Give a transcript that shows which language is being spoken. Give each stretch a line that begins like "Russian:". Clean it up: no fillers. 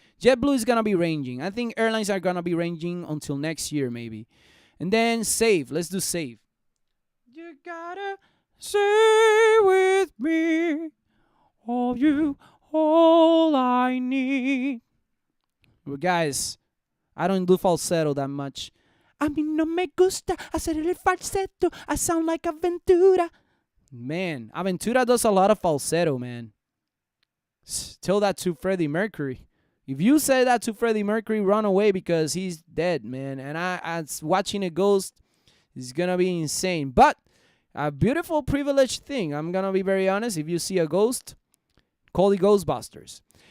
English: JetBlue is going to be ranging. I think airlines are going to be ranging until next year maybe. And then Safe. Let's do Safe. You gotta stay with me. All you, all I need. Well, guys, I don't do falsetto that much.
Spanish: A mí no me gusta hacer el falsetto.
English: I sound like Aventura. Man, Aventura does a lot of falsetto, man. Tell that to Freddie Mercury. If you say that to Freddie Mercury, run away because he's dead, man. And I watching a ghost is going to be insane. But a beautiful, privileged thing. I'm going to be very honest. If you see a ghost, call the Ghostbusters.